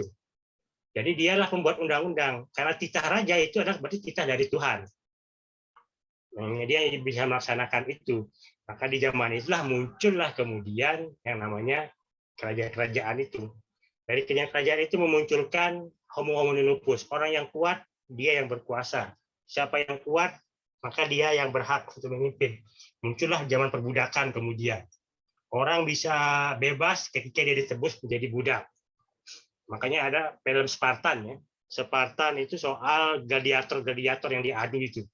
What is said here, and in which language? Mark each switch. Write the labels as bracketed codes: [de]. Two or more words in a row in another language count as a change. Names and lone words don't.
[id] Jadi dialah pembuat undang-undang. Karena titah raja itu adalah berarti titah dari Tuhan. Nah, dia bisa melaksanakan itu. Maka di zaman itulah muncullah kemudian yang namanya kerajaan-kerajaan itu. Dari kerajaan itu memunculkan [la] homo homini lupus, [id] orang yang kuat, dia yang berkuasa. Siapa yang kuat, maka dia yang berhak untuk memimpin. Muncullah zaman perbudakan kemudian. Orang bisa bebas ketika dia ditebus menjadi budak. Makanya ada film Spartan ya. Spartan itu soal gladiator-gladiator yang diadu itu.